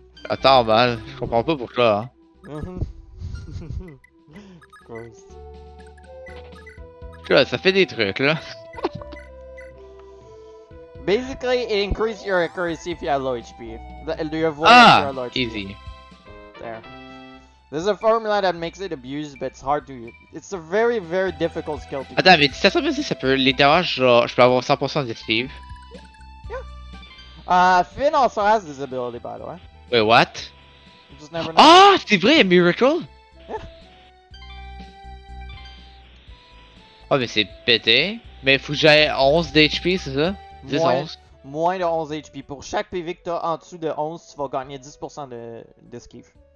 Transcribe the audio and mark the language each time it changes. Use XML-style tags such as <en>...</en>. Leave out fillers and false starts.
<fr>Attends mal, je comprends pas pourquoi. Hein.</fr> <en>Of course.</en> <fr>Tu vois, ça fait des trucs là.</fr> <en>Basically, it increases your accuracy if you have low HP. Do you avoid if you have low HP? Easy. There. There's a formula that makes it abused, but it's hard to. It's a very, very difficult skill to</en> <fr>Attends, mais si ça se passe, ça peut littéralement, genre, je peux avoir 100% d'esquive.</fr> <en>Finn also has this ability, by the way. Wait, what? You just never know.</en> <fr>Ah, c'est vrai, il y a Miracle?</fr> <en>Yeah.</en> <fr>Oh, mais c'est pété. Mais faut que j'aille 11 d'HP, c'est ça? 10, 11. Moins de 11 HP. Pour chaque PV que t'as en dessous de 11, tu vas gagner 10% d'esquive.</fr>